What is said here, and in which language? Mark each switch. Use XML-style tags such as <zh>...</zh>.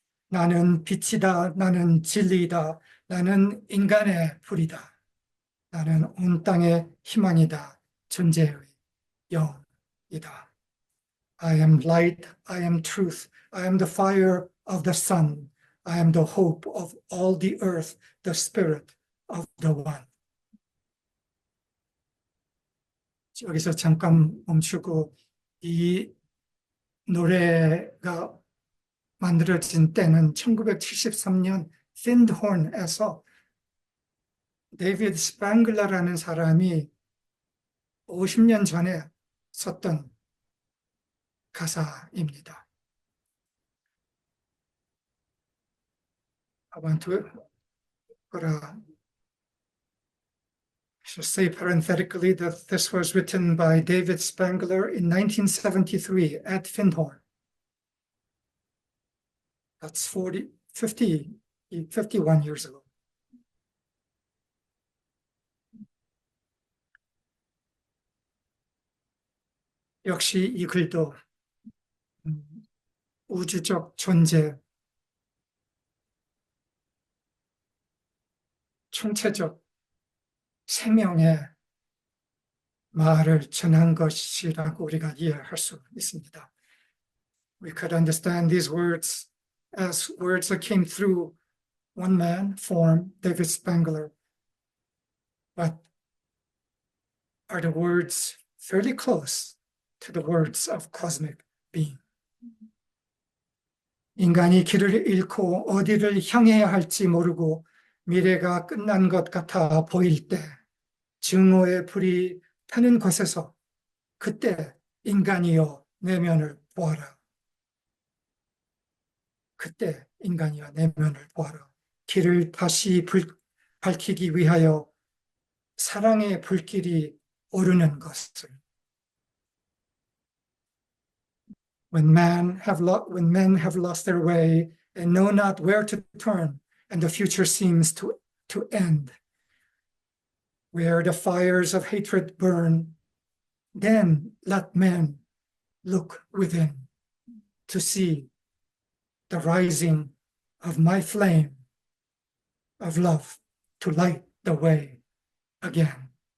<ko>나는 빛이다, 나는 진리이다, 나는 인간의 불이다, 나는 온 땅의 희망이다, 존재의 영이다.</ko> <en>I am light, I am truth, I am the fire of the sun, I am the hope of all the earth, the spirit of the one.</en> <ko>여기서 잠깐 멈추고 이 노래가 만들어진 때는 1973년 핀드혼에서 데이비드 스팽글러라는 사람이 50년 전에 썼던 가사입니다.</ko> <en>I want to say parenthetically that this was written by David Spangler in 1973 at Findhorn. That's 51 years ago.</en> <ko>역시 이 글도 우주적 존재, 총체적 생명의 말을 전한 것이라고 우리가 이해할 수 있습니다.</ko> <en>We could understand these words as words that came through one man, form, David Spangler, but are the words fairly close to the words of cosmic being.</en> <ko>인간이 길을 잃고 어디를 향해야 할지 모르고 미래가 끝난 것 같아 보일 때 증오의 불이 타는 곳에서 그때 인간이여 내면을 보아라. 그때 인간이여 내면을 보아라. 길을 다시 밝히기 위하여 사랑의 불길이 오르는 것을.</ko> <en>When men have lost their way and know not where to turn, and the future seems to end, where the fires of hatred burn, then let men look within to see the rising of my flame of love to light the way again.</en>